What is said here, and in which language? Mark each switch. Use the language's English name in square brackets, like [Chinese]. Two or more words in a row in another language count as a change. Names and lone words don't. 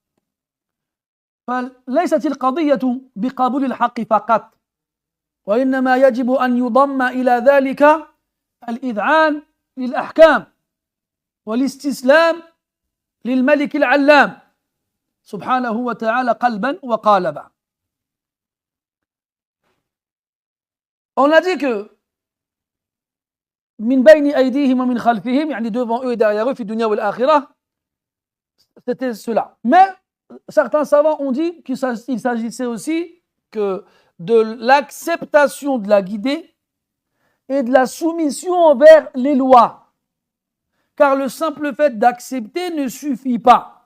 [Arabic] فليست القضية بقبول الحق فقط، وإنما يجب أن يضم إلى ذلك الإذعان للأحكام والاستسلام للملك العلام سبحانه وتعالى قلبا وقالبا. [French] On a dit que [Arabic] من بين أيديهم ومن خلفهم, [French] yani devant eux et derrière eux, [Arabic] في الدنيا والآخرة, [French] c'était cela. Mais certains savants ont dit qu'il s'agissait aussi que de l'acceptation de la guidée et de la soumission envers les lois. Car le simple fait d'accepter ne suffit pas.